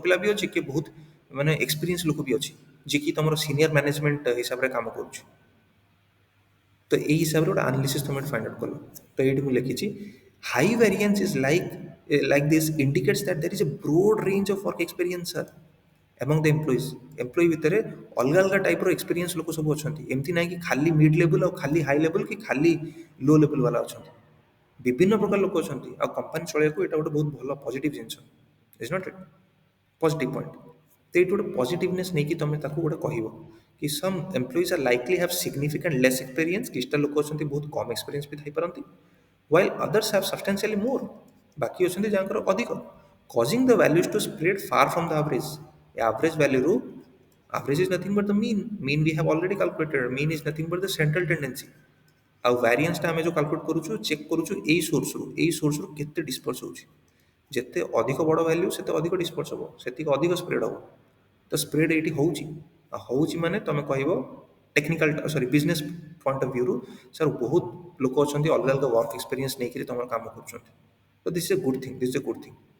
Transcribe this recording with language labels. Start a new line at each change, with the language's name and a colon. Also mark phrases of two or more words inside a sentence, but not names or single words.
Odia: ପିଲା ବି ଅଛି କିଏ ବହୁତ ମାନେ ଏକ୍ସପିରିଏନ୍ସ ଲୋକ ବି ଅଛି ଯିଏକି ତମର
English: senior management
Odia: ହିସାବରେ କାମ କରୁଛି ତ ଏଇ ହିସାବରେ ଗୋଟେ ଆନାଲିସିସ୍ ତୁମେ
English: find out
Odia: କଲ ତ ଏଇଠି ମୁଁ ଲେଖିଛି
English: high variance is like this indicates that there is a broad range of work experience sir among the employees employee
Odia: ଭିତରେ ଅଲଗା ଅଲଗା ଟାଇପ୍ର ଏକ୍ସପିରିଏନ୍ସ ଲୋକ ସବୁ ଅଛନ୍ତି, ଏମିତି ନାହିଁ କି ଖାଲି
English: mid level
Odia: ଆଉ ଖାଲି
English: high level
Odia: କି ଖାଲି
English: low level
Odia: ବାଲା ଅଛନ୍ତି। ବିଭିନ୍ନ ପ୍ରକାର ଲୋକ ଅଛନ୍ତି, ଆଉ କମ୍ପାନୀ ଚଳେଇବାକୁ ଏଇଟା ଗୋଟେ ବହୁତ ଭଲ ପଜିଟିଭ୍ ଜିନିଷ,
English: is not it? positive point.
Odia: ତ ଏଇଠି ଗୋଟେ ପଜିଟିଭନେସ୍ ନେଇକି ତମେ ତାକୁ ଗୋଟେ କହିବ କି
English: some employees are likely have significant less experience,
Odia: କିଛିଟା ଲୋକ ଅଛନ୍ତି ବହୁତ କମ୍ ଏକ୍ସପିରିଏନ୍ସ ବି ଥାଇପାରନ୍ତି,
English: while others have substantially more,
Odia: ବାକି ଅଛନ୍ତି ଯାହାଙ୍କର ଅଧିକ,
English: causing the values to spread far from the average। average value average is nothing but the mean we have already calculated, mean is nothing but the central tendency।
Odia: ଆଉ variance ଟା ଆମେ ଯେଉଁ କାଲକୁଲେଟ୍ କରୁଛୁ ଚେକ୍ କରୁଛୁ ଏଇ ସୋର୍ସରୁ କେତେ ଡିସ୍ପର୍ସ ହେଉଛି, ଯେତେ ଅଧିକ ବଡ଼ ଭ୍ୟାଲ୍ୟୁ ସେତେ ଅଧିକ ଡିସ୍ପର୍ସ ହେବ, ସେତିକି ଅଧିକ ସ୍ପ୍ରେଡ୍ ହେବ। ତ ସ୍ପ୍ରେଡ୍ ଏଇଠି ହେଉଛି, ଆଉ ହେଉଛି ମାନେ ତମେ କହିବ
English: technical sorry business point of
Odia: ଭ୍ୟୁରୁ ସାର୍ ବହୁତ ଲୋକ ଅଛନ୍ତି ଅଲଗା ଅଲଗା
English: work experience
Odia: ନେଇକରି ତମର କାମ କରୁଛନ୍ତି, ତ
English: this a good thing, this a good thing.